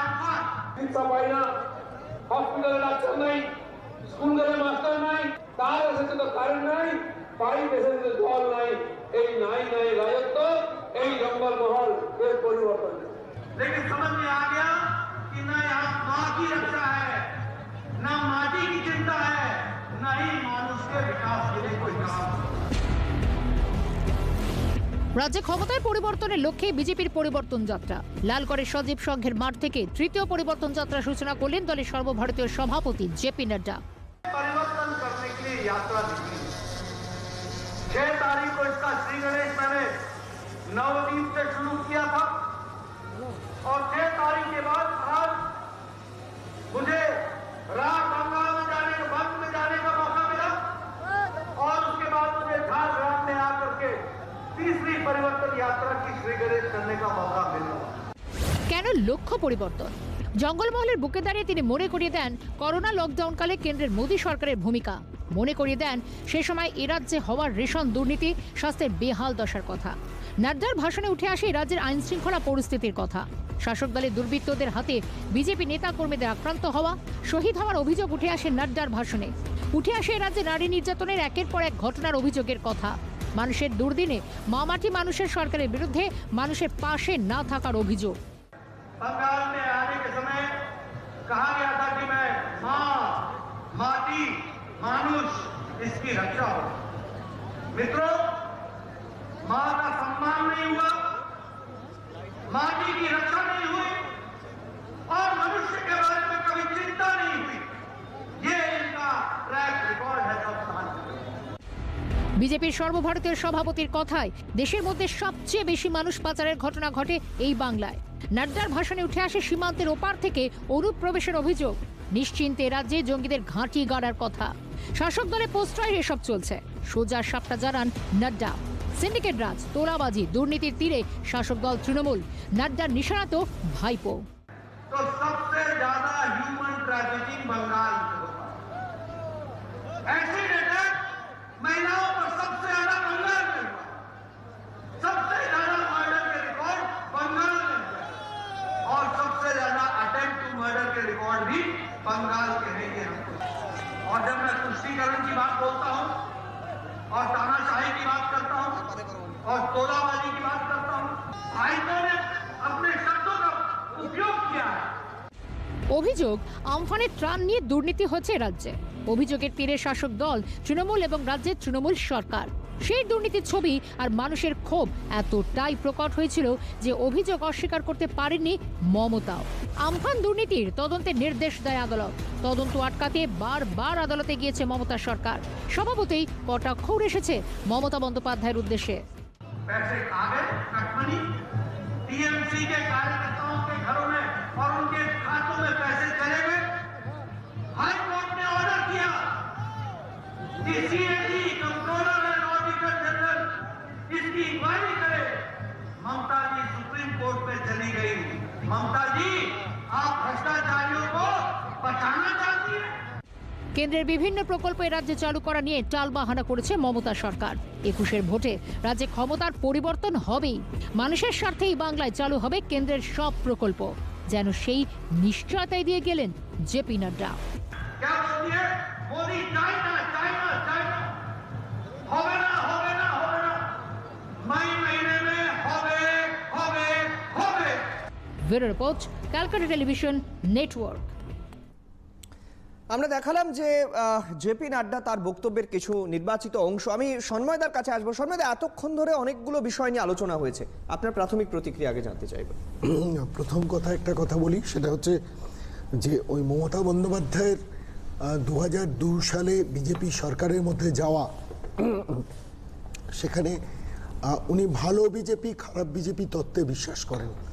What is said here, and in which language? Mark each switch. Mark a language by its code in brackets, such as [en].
[bn] হসপিটালে ডাক্তার নাই, স্কুলে মাস্টার নাই, তার এসেছে তো কারেন্ট নাই, পাইপ এসেছে জল নাই, এই নাই রাজত্ব, এই জঙ্গল মহল এর পরিবর্তন। [hi] लेकिन समझ में आ गया कि न यहाँ माँ की रक्षा है, न माटी की चिंता है, न ही मानुष के विकास के लिए कोई काम। [bn] রাজ্যে ক্ষমতায় পরিবর্তনের লক্ষ্যে বিজেপির পরিবর্তন যাত্রা। লালগড়ের সজীব সংঘের মাঠ থেকে তৃতীয় পরিবর্তন যাত্রা সূচনা করলেন দলের সর্বভারতীয় সভাপতি জেপি নাড্ডা। [hi] परिवर्तन करने के लिए यात्रा निकली। 6 तारीख को इसका श्री गणेश मैंने नवदीप से शुरू किया था और 6 तारीख के बाद आज मुझे राजगंगा में जाने का मौका मिला और उसके बाद मुझे झारग्राम में आकर के तीसरी परिवर्तन यात्रा की श्री गणेश करने का मौका मिला। [bn] কেন লক্ষ্য পরিবর্তন? জঙ্গলমহলের বুকে দাঁড়িয়ে তিনি মনে করিয়ে দেন করোনা লকডাউনকালে কেন্দ্রের মোদী সরকারের ভূমিকা। মনে করিয়ে দেন সে সময় এ রাজ্যে হওয়ার রেশন দুর্নীতি, স্বাস্থ্যের বেহাল দশার কথা। নাড্ডার ভাষণে উঠে আসে রাজ্যের আইন শৃঙ্খলা পরিস্থিতির কথা। শাসক দলের দুর্বৃত্তদের হাতে বিজেপি নেতা কর্মীদের আক্রান্ত হওয়া, শহীদ হওয়ার অভিযোগ উঠে আসে নাড্ডার ভাষণে। উঠে আসে রাজ্যে নারী নির্যাতনের একের পর এক ঘটনার অভিযোগের কথা। মানুষের দুর্দিনে মামাটি মানুষের সরকারের বিরুদ্ধে মানুষের পাশে না থাকার অভিযোগ। [hi] बंगाल में आने के समय कहा गया था कि मैं माँ, माटी, मानुष इसकी रक्षा हो। मित्रों, माँ का सम्मान नहीं हुआ, माटी की रक्षा नहीं हुई और मनुष्य के बारे में कभी चिंता नहीं हुई। ये इनका ट्रैक रिकॉर्ड है। [bn] বিজেপির সর্বভারতীয় সভাপতির কথায় দেশের মধ্যে সবচেয়ে বেশি মানুষ পাচারের ঘটনা ঘটে এই বাংলায়। নাড্ডার ভাষণে উঠে আসে সীমান্তের ওপার থেকে অনুপ্রবেশের অভিযোগ। নিশ্চিন্তে রাজ্যে জঙ্গিদের ঘাঁটি গাড়ার কথা। শাসক দলে প্রশ্রয় এসব চলছে। সোজা সাপটা জানান নাড্ডা। সিন্ডিকেট রাজ, তোলাবাজি, দুর্নীতির তীরে শাসক দল তৃণমূল। নাড্ডার নিশানা তো ভাইপো। [hi] तो सबसे ज्यादा ह्यूमन ट्रैफिकिंग बंगाल में होता है। एक्सीडेंट महिलाओं पर सबसे ज्यादा बंगाल में हुआ, सबसे ज्यादा मर्डर के रिकॉर्ड बंगाल में हुआ और सबसे ज्यादा अटेम्प्ट टू मर्डर के रिकॉर्ड भी बंगाल के हैं। ये हमको और जब मैं तुष्टीकरण की बात बोलता हूं और तानाशाही की बात करता हूं और तोलाबाजी की बात करता हूं, आइकों ने अपने शब्दों का उपयोग किया है। [bn] অভিযোগ আমফানের ত্রাণ নিয়ে দুর্নীতি হচ্ছে রাজ্যে। অভিযোগের তীরে শাসক দল তৃণমূল এবং রাজ্যের তৃণমূল সরকার। সেই দুর্নীতির ছবি আর মানুষের ক্ষোভ এতটাই প্রকট হয়েছিল যে অভিযোগ অস্বীকার করতে পারেননি মমতাও। আমফান দুর্নীতির তদন্তের নির্দেশ দেয় আদালত। তদন্ত আটকাতে বারবার আদালতে গিয়েছে মমতা সরকার। স্বভাবতই কটাক্ষ উড়ে এসেছে মমতা বন্দ্যোপাধ্যায়ের উদ্দেশ্যে। [hi] पैसे खा गए कटमनी, टीएमसी के कार्यकर्ताओं के घरों में और उनके खातों में पैसे चले गए। हाई कोर्ट ने ऑर्डर किया कि CAG, controller and auditor general इसकी इंक्वायरी करे। ममता जी सुप्रीम कोर्ट में चली गई। ममता जी, आप भ्रष्टाचारियों को बचाना चाहती है। [bn] কেন্দ্রের বিভিন্ন প্রকল্প রাজ্যে চালু করা নিয়ে টালবাহানা করেছে মমতা সরকার। 21-এর ভোটে রাজ্যে ক্ষমতার পরিবর্তন হবেই। মানুষের স্বার্থেই বাংলায় চালু হবে কেন্দ্রের সব প্রকল্প, যেন সেই নিশ্চয়তাই দিয়ে গেলেন জেপি নাড্ডা। [hi] क्या बोलती है मोदी? चाइना चाइना चाइना होवे ना होवे ना होवे ना, मई महीने में होवे होवे होवे। [bn] Bureau report, Calcutta television network. আমরা দেখালাম যে জেপি নাড্ডা তার বক্তব্যের কিছু নির্বাচিত অংশ। আমি সন্ময়দার কাছে আসবো। সন্ময়দা, এতক্ষণ ধরে অনেকগুলো বিষয় নিয়ে আলোচনা হয়েছে, আপনার প্রাথমিক প্রতিক্রিয়া আগে জানতে চাইব। প্রথম কথা একটা কথা বলি, সেটা হচ্ছে যে ওই মমতা বন্দ্যোপাধ্যায়ের 2002 সালে বিজেপি সরকারের মধ্যে যাওয়া, সেখানে উনি ভালো বিজেপি খারাপ বিজেপি তত্ত্বে বিশ্বাস করেন।